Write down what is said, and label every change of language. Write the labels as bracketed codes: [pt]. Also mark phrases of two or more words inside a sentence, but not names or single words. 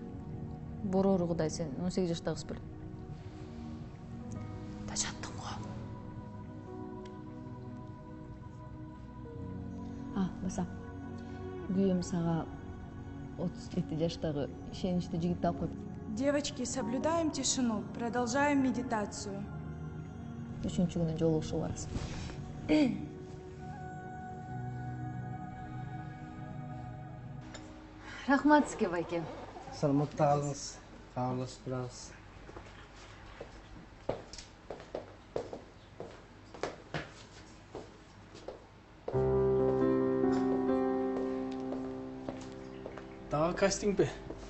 [ky] Борору Кудай, сен 18 жаштагы кыз белең. Тажаттың го. Баса. Күйөөм сага 37 жаштагы ишеничтүү жигит алып коюп. [ru] Девочки, соблюдаем тишину, продолжаем медитацию. [ky] Үчүнчү күнү жолугушуу барасың. Рахмат сизге, байке. Саламатта калыңыз. Кабарлашып турабыз. Дагы кастинг бе?